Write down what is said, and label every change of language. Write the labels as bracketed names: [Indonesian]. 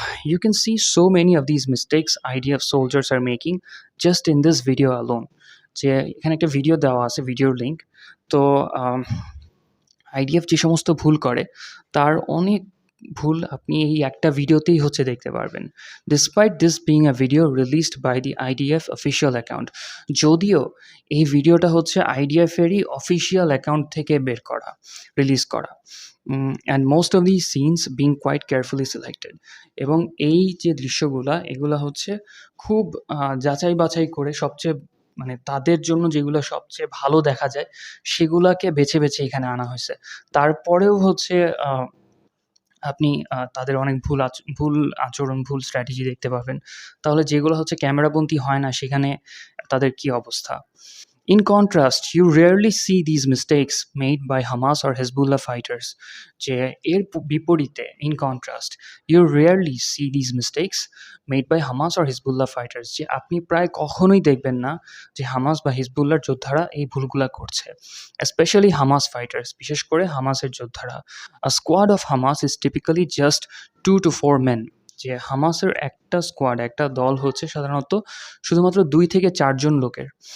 [English] You can see so many of these mistakes IDF soldiers are making just in this video alone. [Bangla] যে এখানে একটা video দেওয়া আছে, ভিডিওর লিঙ্ক। তো IDF যে সমস্ত ভুল করে তার অনেক ভুল আপনি এই একটা ভিডিওতেই হচ্ছে দেখতে পারবেন। [English] Despite this being a video released by the IDF official account, [Bangla] যদিও এই ভিডিওটা হচ্ছে IDF এরই অফিসিয়াল অ্যাকাউন্ট থেকে রিলিজ করা। [English] And most of these scenes being quite carefully selected. [Bangla] এবং এই যে দৃশ্যগুলা এগুলা হচ্ছে খুব যাচাই বাছাই করে সবচেয়ে মানে তাদের জন্য যেগুলো সবচেয়ে ভালো দেখা যায় সেগুলাকে বেছে বেছে এখানে আনা হয়েছে। তারপরেও হচ্ছে আপনি তাদের অনেক ভুল আচরণ, ভুল স্ট্র্যাটেজি দেখতে পাবেন। তাহলে যেগুলো হচ্ছে ক্যামেরাবন্দী হয় না সেখানে তাদের কি অবস্থা? [English] In contrast, you rarely see these mistakes made by Hamas or Hezbollah fighters. [Bangla] যে এর বিপরীতে, [English] in contrast, you rarely see these mistakes made by Hamas or Hezbollah fighters. [Bangla] যে আপনি প্রায় কখনোই দেখবেন না যে হামাস বা হিজবুল্লাহর যোদ্ধারা এই ভুলগুলা করছে। [English] Especially Hamas fighters, [Bangla] বিশেষ করে হামাসের যোদ্ধারা। [English] A squad of Hamas is typically just 2 to 4 men. [Bangla] যে হামাসের একটা স্কোয়াড, একটা দল হচ্ছে সাধারণত শুধুমাত্র 2 থেকে 4 জন লোকের।